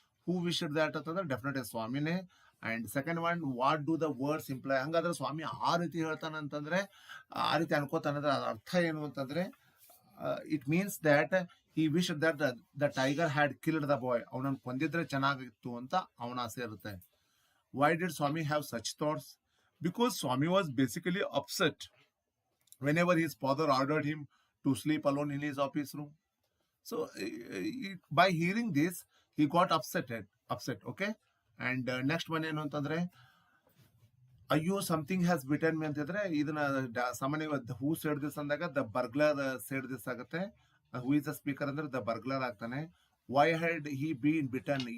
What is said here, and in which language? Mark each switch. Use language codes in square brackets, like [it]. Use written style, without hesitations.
[en] Who wish that ಅಂತಂದ್ರೆ definitely ಸ್ವಾಮಿನೇ. And second one, what do the words imply? [kn] ಹಂಗಾದ್ರೆ ಸ್ವಾಮಿ ಆ ರೀತಿ ಹೇಳ್ತಾನೆ ಅಂತಂದ್ರೆ, ಆ ರೀತಿ ಅನ್ಕೋತಾನೆ ಅಂದ್ರೆ ಅದ್ರ ಅರ್ಥ ಏನು ಅಂತಂದ್ರೆ, [en] It means that he wish that the tiger had killed the boy. [kn] ಅವನನ್ನು ಕೊಂದಿದ್ರೆ ಚೆನ್ನಾಗಿತ್ತು ಅಂತ ಅವನ ಆಸೆ ಇರುತ್ತೆ. [en] Why did Swami have such thoughts? Because Swami was basically upset whenever his father ordered him to sleep alone in his office room. So by hearing this, he got upset. Okay. And next one [kn] ಏನು ಅಂತಂದ್ರೆ, [en] ಅಯ್ಯೋ something has bitten me [kn] ಅಂತಂದ್ರೆ, ಇದನ್ನ ಸಾಮಾನ್ಯವಾಗಿ [en] Who said this ಅಂದಾಗ the burglar said this ಆಗುತ್ತೆ. Who is the speaker ಅಂದ್ರೆ the burglar ಆಗ್ತಾನೆ. Why had he been bitten?